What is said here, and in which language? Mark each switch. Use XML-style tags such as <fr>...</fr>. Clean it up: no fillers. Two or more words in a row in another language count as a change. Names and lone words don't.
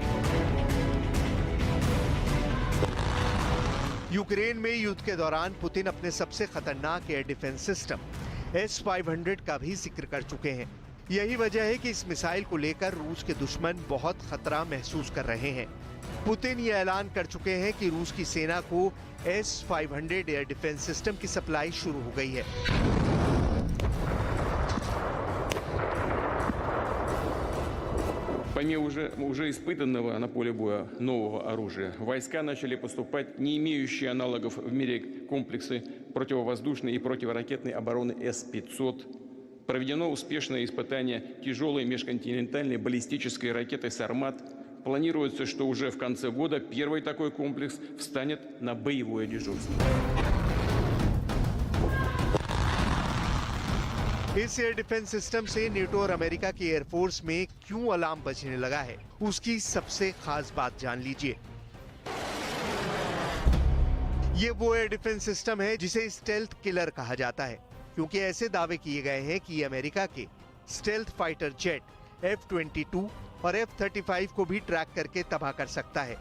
<hi>यूक्रेन में युद्ध के दौरान पुतिन अपने सबसे खतरनाक</hi> <en>air defense system</en> <hi>S-500 का भी जिक्र कर चुके हैं। यही वजह है कि इस मिसाइल को लेकर रूस के दुश्मन बहुत खतरा महसूस कर रहे हैं। पुतिन ये ऐलान कर चुके हैं कि रूस की सेना को S-500</hi> <en>air defense system</en> <hi>की सप्लाई शुरू हो गई है।</hi> <ru>Помимо уже испытанного на поле боя нового оружия, в войска начали поступать не имеющие аналогов в мире комплексы противовоздушной и противоракетной обороны С-500. Проведено успешное испытание тяжелой межконтинентальной баллистической ракеты «Сармат». Планируется, что уже в конце года первый такой комплекс встанет на боевое дежурство.</ru> <hi>इस</hi> <en>air defense system</en> <hi>से नेटो और अमेरिका की एयरफोर्स में क्यों अलार्म बजने लगा है, उसकी सबसे खास बात जान लीजिए। ये वो</hi> <en>air defense system</en> <hi>है जिसे</hi> <en>stealth killer</en> <hi>कहा जाता है, क्योंकि ऐसे दावे किए गए हैं कि ये अमेरिका के</hi> <en>stealth fighter jet</en> <hi>F-22 और F-35 को भी ट्रैक करके तबाह कर सकता है।</hi>